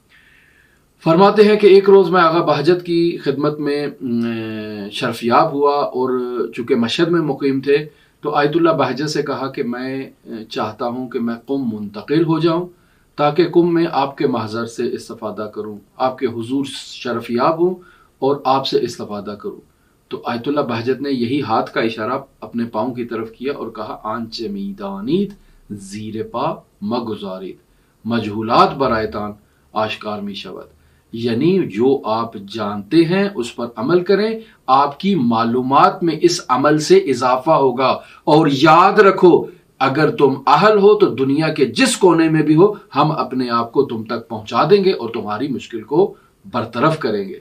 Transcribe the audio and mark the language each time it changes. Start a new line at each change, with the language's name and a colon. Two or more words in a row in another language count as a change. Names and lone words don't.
Urdu: فرماتے ہیں کہ ایک روز میں آغا بہجت کی خدمت میں شرفیاب ہوا اور چونکہ مشہد میں مقیم تھے تو آیت اللہ بہجت سے کہا کہ میں چاہتا ہوں کہ میں قم منتقل ہو جاؤں تاکہ قم میں آپ کے محضر سے استفادہ کروں، آپ کے حضور شرفیاب ہوں اور آپ سے استفادہ کروں. تو آیت اللہ بہجت نے یہی ہاتھ کا اشارہ اپنے پاؤں کی طرف کیا اور کہا
Persian: آنچ میدانید زیر پا مگزارید، مجہولات برایتان آشکار می شود،
Urdu: یعنی جو آپ جانتے ہیں اس پر عمل کریں، آپ کی معلومات میں اس عمل سے اضافہ ہوگا. اور یاد رکھو اگر تم اہل ہو تو دنیا کے جس کونے میں بھی ہو ہم اپنے آپ کو تم تک پہنچا دیں گے اور تمہاری مشکل کو برطرف کریں گے.